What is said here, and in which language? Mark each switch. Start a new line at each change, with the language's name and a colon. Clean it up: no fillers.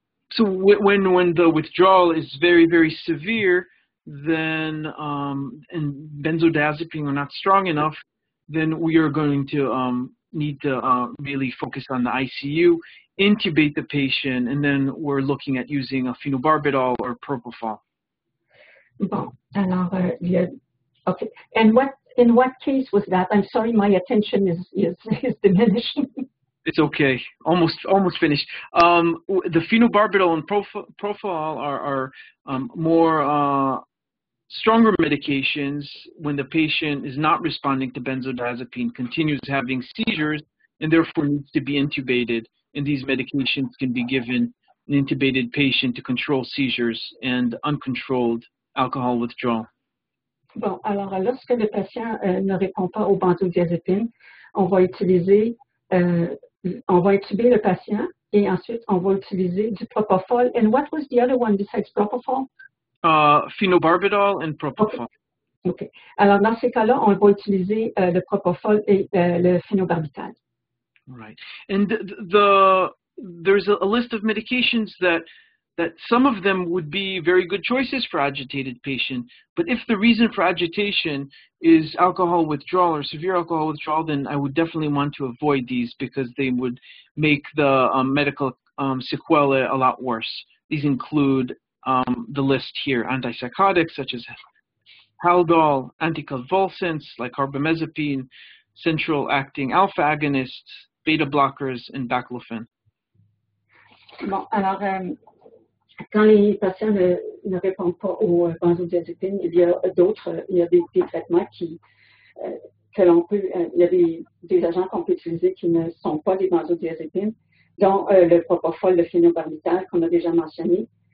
English: So when the withdrawal is very, very severe, then and benzodiazepine are not strong enough, then we are going to need to really focus on the ICU, intubate the patient, and then we're looking at using a phenobarbital or propofol.
French: Bon, alors, okay.
English: And in what case was that? I'm sorry, my attention is diminishing. It's okay. Almost finished. The phenobarbital and propofol are more stronger medications when the patient is not responding to benzodiazepine, continues having seizures, and therefore needs to be intubated. And these medications can be given an intubated patient to control seizures and uncontrolled alcohol withdrawal.
French: Bon, alors lorsque le patient ne répond pas aux benzodiazépines, on va intuber le patient et ensuite on va utiliser du propofol.
English: And what was the other one besides propofol? Phenobarbital and propofol. Okay.
French: Alors dans ces cas-là, on va utiliser le propofol et le phenobarbital.
English: Right. And there's a list of medications that some of them would be very good choices for agitated patient, but if the reason for agitation is alcohol withdrawal or severe alcohol withdrawal, then I would definitely want to avoid these because they would make the medical sequelae a lot worse. These include the list here: antipsychotics such as Haldol, anticonvulsants like carbamazepine, central acting alpha agonists, beta blockers, and baclofen.
French: Bon, alors, quand les patients ne répondent pas aux benzodiazépines, il y a des traitements que l'on peut, il y a des agents qu'on peut utiliser qui ne sont pas des benzodiazépines, dont le propofol, le phenobarbital qu'on a déjà mentionné.